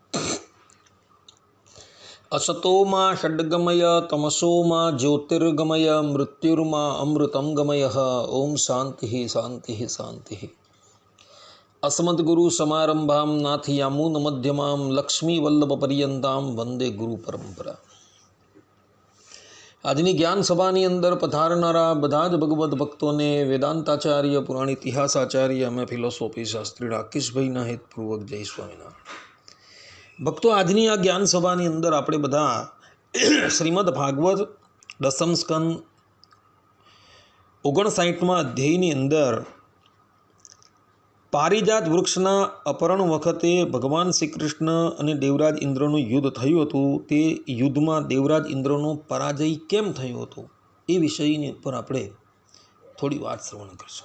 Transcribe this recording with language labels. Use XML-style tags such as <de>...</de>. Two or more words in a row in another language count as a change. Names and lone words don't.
<sa>असतो मा षड्गमय तमसो मा ज्योतिर्गमय मृत्युर्मा अमृतं गमयः। ओम शांति शांति शांति। अस्मद्गुरु समारंभां नाथयामुन मध्यमां लक्ष्मीवल्लभपर्यन्तां वंदे गुरु परंपरा।</sa> <gu>આજની જ્ઞાન સભાની અંદર પધારનારા બધા જ ભગવદ્ ભક્તોને વેદાંતાચાર્ય પુરાણ ઇતિહાસાચાર્ય અમે ફિલોસોફી શાસ્ત્રી રાકેશભાઈના હેતપૂર્વક જય સ્વામિનારાયણ। ભક્તો, આજની આ જ્ઞાન સભાની અંદર આપણે બધા શ્રીમદ ભાગવત દસમ સ્કંદ 59મા અધ્યાયની અંદર પારિજાત વૃક્ષના અપહરણ વખતે ભગવાન શ્રી કૃષ્ણ અને દેવરાજ ઇન્દ્રનું યુદ્ધ થયું હતું, તે યુદ્ધમાં દેવરાજ ઇન્દ્રનો પરાજય કેમ થયો હતો એ વિષયની ઉપર આપણે થોડી વાત શ્રવણ કરશું।</gu>